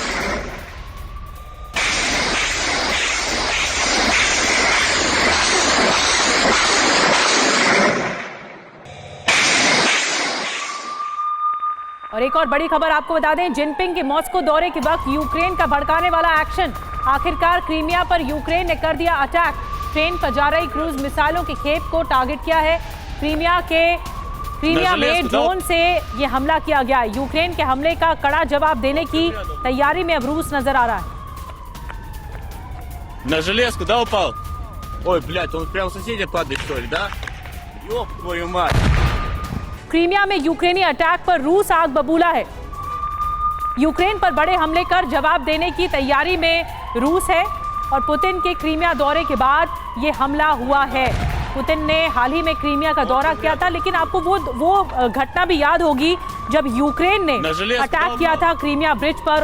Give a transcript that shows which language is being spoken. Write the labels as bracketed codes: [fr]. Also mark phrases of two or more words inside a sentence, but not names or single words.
[hi] और एक और बड़ी खबर आपको बता दें, जिनपिंग के मॉस्को दौरे के वक्त यूक्रेन का भड़काने वाला एक्शन। आखिरकार क्रीमिया पर यूक्रेन ने कर दिया अटैक। ट्रेन पर जा रही [en] cruise missiles [hi] के खेप को टारगेट किया है। क्रीमिया में ड्रोन से ये हमला किया गया है। यूक्रेन के हमले का कड़ा जवाब देने की तैयारी में अब रूस नजर आ रहा है। [ru] На железку, да, упал? Ой, блядь, он прям соседи падает, что ли, да? Ёб твою мать! [hi] क्रीमिया में यूक्रेनी अटैक पर रूस आग बबूला है। यूक्रेन पर बड़े हमले कर जवाब देने की तैयारी में रूस है और पुतिन के क्रीमिया दौरे के बाद ये हमला हुआ है। पुतिन ने हाल ही में क्रीमिया का दौरा किया था, लेकिन आपको वो घटना भी याद होगी जब यूक्रेन ने अटैक किया था क्रीमिया ब्रिज पर।